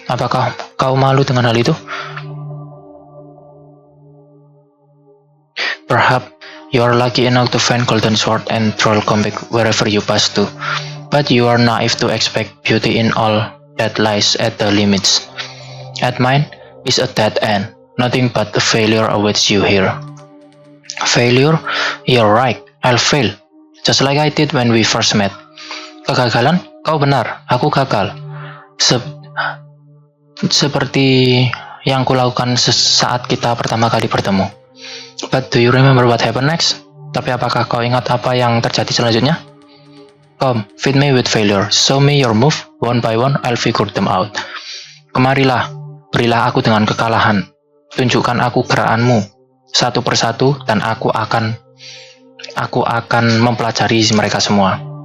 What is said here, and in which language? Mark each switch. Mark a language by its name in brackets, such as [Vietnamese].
[Indonesian] Apakah kau malu dengan hal itu? [English] Perhaps you are lucky enough to find golden sword and troll comic wherever you pass to, but you are naive to expect beauty in all that lies at the limits. At mine is a dead end. Nothing but a failure awaits you here. Failure? You're right. I'll fail. Just like I did when we first met. [Indonesian] Kegagalan? Kau benar. Aku gagal. Seperti yang kulakukan saat kita pertama kali bertemu. [English] But do you remember what happened next? [Indonesian] Tapi apakah kau ingat apa yang terjadi selanjutnya? [English] Come, feed me with failure. Show me your move. One by one, I'll figure them out. [Indonesian] Kemarilah, berilah aku dengan kekalahan. Tunjukkan aku gerakanmu satu persatu dan aku akan mempelajari mereka semua.